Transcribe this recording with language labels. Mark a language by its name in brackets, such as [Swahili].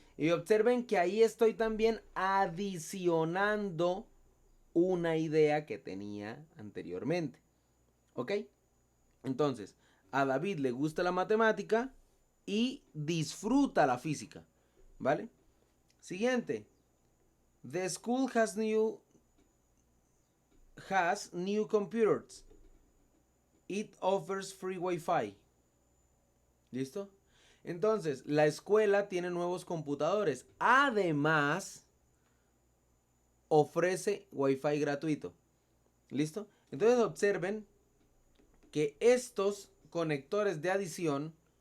[Spanish] Y observen que ahí estoy también adicionando una idea que tenía anteriormente. ¿Ok? Entonces, a David le gusta la matemática y disfruta la física. ¿Vale? Siguiente. [English] The school has new computers. It offers free Wi-Fi. ¿Listo? [Spanish] Entonces, la escuela tiene nuevos computadores. Además, ofrece Wi-Fi gratuito. ¿Listo? Entonces observen que estos conectores de adición